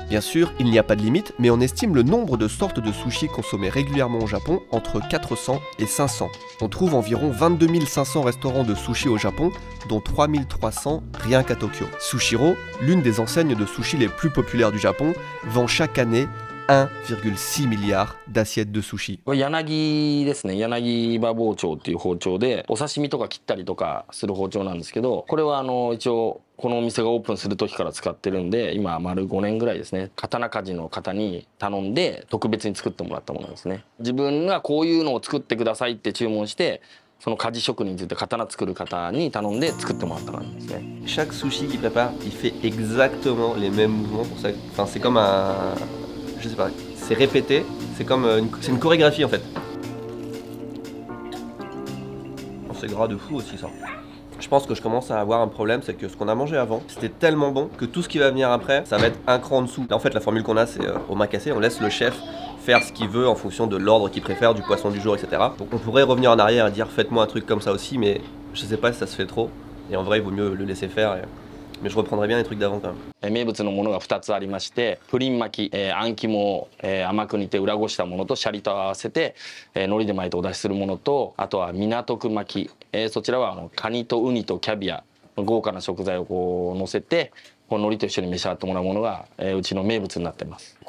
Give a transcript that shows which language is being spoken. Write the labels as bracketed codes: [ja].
[fr] Bien sûr, il n'y a pas de limite, mais on estime le nombre de sortes de sushis consommés régulièrement au Japon entre 400 et 500. On trouve environ 22 500 restaurants de sushis au Japon, dont 3300 rien qu'à Tokyo. Sushiro, l'une des enseignes de sushis les plus populaires du Japon, vend chaque année 1,6 milliard d'assiettes de sushi. [ja] これ柳ですね。柳刃包丁っていう包丁でお刺身とか切ったりとかする包丁なんですけど、これは一応このお店がオープンする時から使ってるんで、今丸5年ぐらいですね。刀鍛冶の方に頼んで特別に作ってもらったものですね。自分がこういうのを作ってくださいって注文して、その鍛冶職人について刀作る方に頼んで作ってもらった感じですね。 [fr] Chaque sushi qu'il prépare, il fait exactement les mêmes mouvements pour ça. Enfin, c'est comme un... Je sais pas, c'est répété, c'est comme c'est une chorégraphie en fait. C'est gras de fou aussi ça. Je pense que je commence à avoir un problème, c'est que ce qu'on a mangé avant, c'était tellement bon que tout ce qui va venir après, ça va être un cran en dessous. Là en fait la formule qu'on a c'est omakase, on laisse le chef faire ce qu'il veut en fonction de l'ordre qu'il préfère, du poisson du jour, etc. Donc on pourrait revenir en arrière et dire faites-moi un truc comme ça aussi, mais je sais pas si ça se fait trop. Et en vrai il vaut mieux le laisser faire. Mais je reprendrai bien les trucs d'avant quand même. [ja] 名物のものが2つありまして、プリン巻き、あん肝を甘く煮て裏ごしたものとシャリと合わせて海苔で巻いてお出しするものと、あとは港区巻き、そちらはカニとウニとキャビア豪華な食材をこう乗せてこの海苔と一緒に召し上がってもらうものがうちの名物になっています。